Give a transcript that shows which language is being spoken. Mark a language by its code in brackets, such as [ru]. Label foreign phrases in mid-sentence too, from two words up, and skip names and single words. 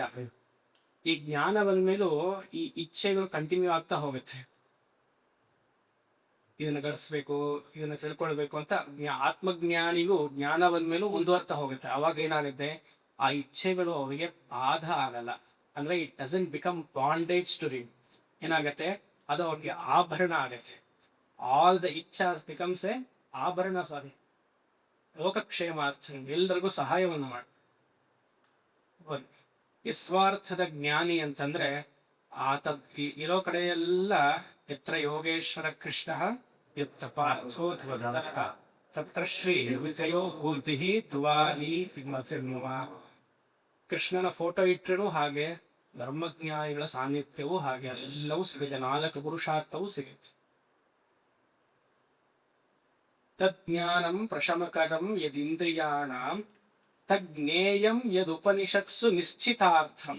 [kn] ಈ ಜ್ಞಾನ ಬಂದ್ಮೇಲೂ ಈ ಇಚ್ಛೆಗಳು ಕಂಟಿನ್ಯೂ ಆಗ್ತಾ ಹೋಗುತ್ತೆ. ಇದನ್ನ ಗಳಿಸ್ಬೇಕು, ಇದನ್ನ ತಿಳ್ಕೊಳ್ಬೇಕು ಅಂತ ಆತ್ಮಜ್ಞಾನಿಗೂ ಜ್ಞಾನ ಬಂದ್ಮೇಲೂ ಮುಂದುವರ್ತಾ ಹೋಗುತ್ತೆ. ಅವಾಗ ಏನಾಗುತ್ತೆ, ಆ ಇಚ್ಛೆಗಳು ಅವರಿಗೆ ಬಾಧ ಆಗಲ್ಲ. [en] ಅಂದ್ರೆ it doesn't become bondage to him. [kn] ಏನಾಗತ್ತೆ, ಅದು ಅವ್ರಿಗೆ ಆಭರಣ ಆಗತ್ತೆ. [en] all the ಇಚ್ಛಾಸ್ becomes a ಆಭರಣ. [kn] ಸಾರಿ, ಲೋಕಕ್ಷೇಮಾರ್ಥ, ಎಲ್ಲರಿಗೂ ಸಹಾಯವನ್ನು ಮಾಡಿ. ನಿಸ್ವಾರ್ಥದ ಜ್ಞಾನಿ ಅಂತಂದ್ರೆ ಆತ ಇರೋ ಕಡೆಯೆಲ್ಲ [sa] ಯತ್ರ ಯೋಗೇಶ್ವರ ಕೃಷ್ಣ ಯತ್ರ ಪಾರ್ಥೋ ಧ್ರುವನರಃ ತತ್ರ ಶ್ರೀ ವಿಜಯೋ ಭೂತಿ ಧ್ರುವಾನಿ ಸಿಂಹಸಿಂಹ. [kn] ಕೃಷ್ಣನ ಫೋಟೋ ಇಟ್ಟರೂ ಹಾಗೆ, ಧರ್ಮಜ್ಞಾನಿಗಳ ಸಾನ್ನಿಧ್ಯವೂ ಹಾಗೆ, ಎಲ್ಲವೂ ಸಿಗುತ್ತೆ. 4 ಪುರುಷಾರ್ಥವೂ ಸಿಗುತ್ತೆ. [sa] ತಜ್ಞಾನಂ ಪ್ರಶಮಕರಂ ಯದಿಂದ್ರಿಯಾಣಾಂ ತಜ್ಞೇಯಂ ಯದುಪನಿಷತ್ಸು ನಿಶ್ಚಿತಾರ್ಥಂ.